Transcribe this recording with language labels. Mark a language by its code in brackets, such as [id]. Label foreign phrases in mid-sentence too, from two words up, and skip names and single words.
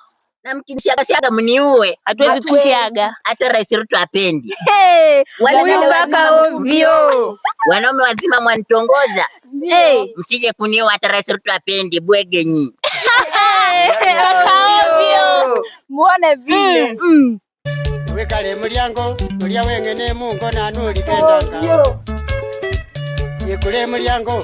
[sw] Na mkinisiaga mniue. Hatuwezi kusiaga. Hata Rais Ruto apendi. Wanaume wazima mwanitongoza. Msije kuniua, hata Rais Ruto apendi. Bwege nyi. Muone vile. [luy] Wekale mulyango, mulya wengene mungo nanuli kendanga. Yekule mulyango.